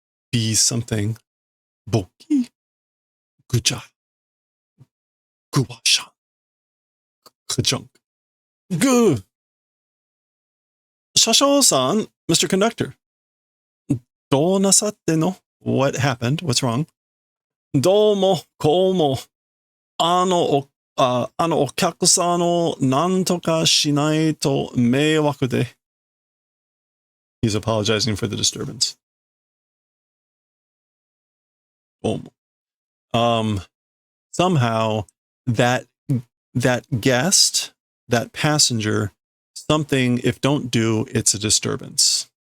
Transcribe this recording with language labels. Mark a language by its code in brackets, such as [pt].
[en] Be something. Boki. Guja. Guwasha. Kajunk. Gu. Shashou-san, Mr. Conductor. [ja] Do nasatte no? [en] What happened? What's wrong? [ja] どうも、こうも、お客さんをなんとかしないと迷惑で。 [en] He's apologizing for the disturbance. [ja] どうも。 [en] Somehow that guest, that passenger, something, if don't do, it's a disturbance.